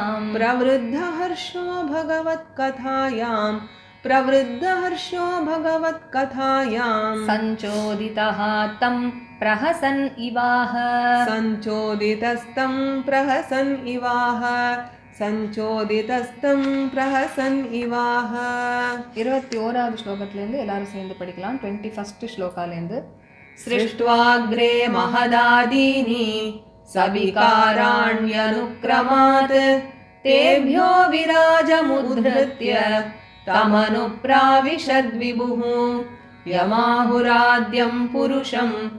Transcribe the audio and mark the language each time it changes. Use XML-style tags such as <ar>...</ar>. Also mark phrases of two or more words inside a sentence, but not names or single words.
<sa>प्रवृद्धहर्षो भगवत्कथायां प्रवृद्धहर्षो भगवत्कथायां सञ्चोदितः तं प्रहसन् इवाह सञ्चोदितस्तं प्रहसन् इवाह सञ्चोदितस्तं प्रहसन् इवाह</sa> <ta>21வது ஸ்லோகத்திலேருந்து எல்லாரும் சேர்ந்து படிக்கலாம் 21st ஸ்லோகாலேருந்து</ta> <sa>सृष्ट्वाग्रे महदादीनि सविकाराण्यनुक्रमात् तेभ्यो विराजमुद्धृत्य तमनुप्राविशद्विभुः यमाहुराद्यं पुरुषं</sa>